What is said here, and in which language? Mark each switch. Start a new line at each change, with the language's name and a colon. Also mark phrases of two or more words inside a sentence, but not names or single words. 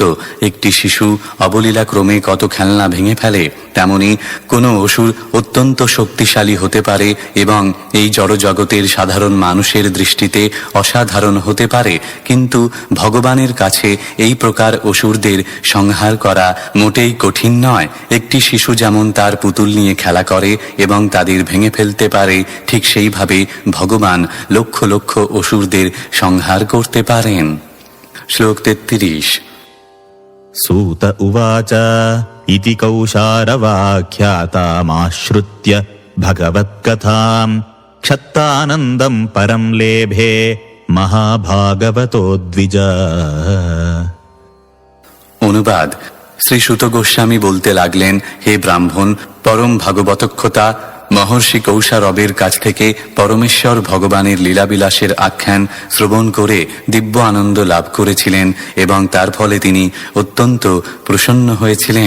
Bangla: একটি শিশু অবলীলাক্রমে কত খেলনা ভেঙে ফেলে, তেমনি কোনো অসুর অত্যন্ত শক্তিশালী হতে পারে এবং এই জড়জগতের সাধারণ মানুষের দৃষ্টিতে অসাধারণ হতে পারে, কিন্তু ভগবানের কাছে এই প্রকার অসুরদের সংহার করা মোটেই কঠিন নয়। একটি শিশু যেমন তার পুতুল নিয়ে খেলা করে এবং তাদের ভেঙে ফেলতে পারে, ঠিক সেইভাবে ভগবান লক্ষ লক্ষ অসুরদের সংহার করতে পারেন। শ্লোক 33।
Sanskrit: सूत उवाच इति कौशारवाख्यातामाश्रुत्य भगवत्कथाम् क्षत्तानन्दं परं लेभे महाभागवतो द्विज।
Bangla: অনুবাদ। শ্রী সুত গোস্বামী বলতে লাগলেন, হে ব্রাহ্মণ, পরম ভাগবতক্ষতা মহর্ষি কৌশারবের কাছ থেকে পরমেশ্বর ভগবানের লীলাবিলাসের আখ্যান শ্রবণ করে দিব্য আনন্দ লাভ করেছিলেন এবং তার ফলে তিনি অত্যন্ত প্রসন্ন হয়েছিলেন।